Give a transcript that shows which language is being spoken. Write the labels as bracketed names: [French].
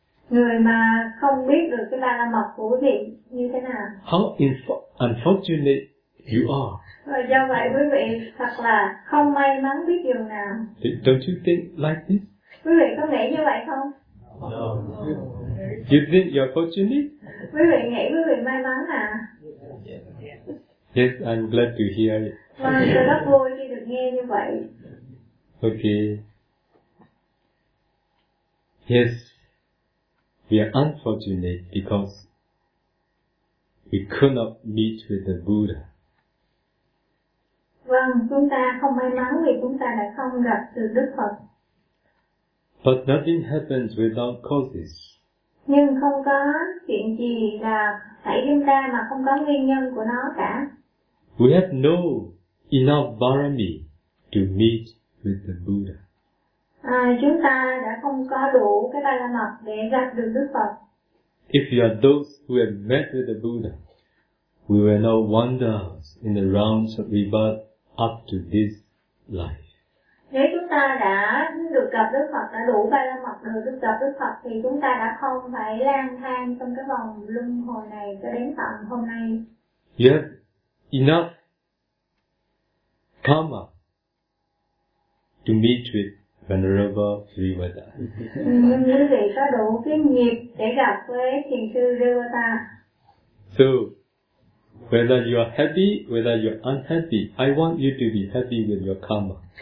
[Vietnamese] Người mà không biết được cái ba la mật của quý vị như thế nào. [English] How unfortunate you are. [Vietnamese] Và do vậy quý vị thật là không may mắn biết điều nào. [English] Don't you think like this? [Vietnamese] Quý vị có nghĩ như vậy không? [English] No. You think you're fortunate? [Vietnamese] Quý vị nghĩ quý vị may mắn à? [English] Yes, I'm glad to hear it. [Vietnamese] Vâng, tôi rất vui khi được nghe như vậy. [English] Okay. Yes, we are unfortunate because we could not meet with the Buddha. [Vietnamese] Vâng, chúng ta không may mắn vì chúng ta đã không gặp được Đức Phật. [English] But nothing happens without causes. [Vietnamese] Nhưng không có chuyện gì là xảy đến ta mà không có nguyên nhân của nó cả. [English] We have no enough varami to meet with the Buddha. [Vietnamese] Chúng ta đã không có đủ cái ba la mật để gặp được Đức Phật. [English] If you are those who have met with the Buddha, we will now wander in the realms of rebirth up to this life. [Vietnamese] Nếu chúng ta đã được gặp Đức Phật, đã đủ ba la mật rồi, được gặp Đức Phật thì chúng ta đã không phải lang thang trong cái vòng luân hồi này cho đến tận hôm nay. [English] You have enough karma to meet with Venerable Srivata. [Vietnamese] Quý vị có đủ cái nghiệp để gặp với Thiền sư Srivata. [English] So, whether you are happy, whether you are unhappy, I want you to be happy with your karma.